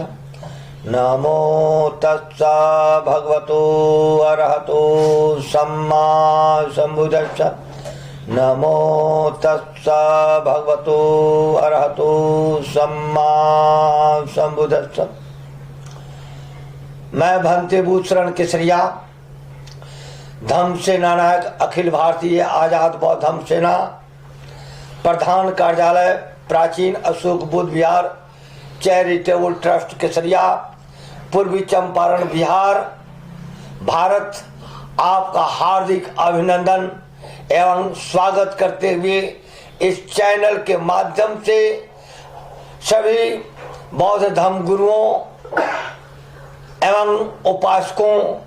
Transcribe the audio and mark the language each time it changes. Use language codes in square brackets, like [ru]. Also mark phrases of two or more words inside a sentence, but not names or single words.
[pi] नमो तस्सा भगवतो अरहतो सम्मा सम्बुद्धस्स। नमो तस्सा भगवतो अरहतो सम्मा सम्बुद्धस्स। [hi] मैं भंते भूषण केसरिया, धम्म सेना नायक, अखिल भारतीय आजाद बौद्ध धम्म सेना, प्रधान कार्यालय प्राचीन अशोक बुद्ध विहार, चैरिटेबल ट्रस्ट केसरिया, पूर्वी चंपारण बिहार, भारत, आपका हार्दिक अभिनंदन एवं स्वागत करते हुए इस चैनल के माध्यम से सभी बौद्ध धर्म गुरुओं एवं उपासकों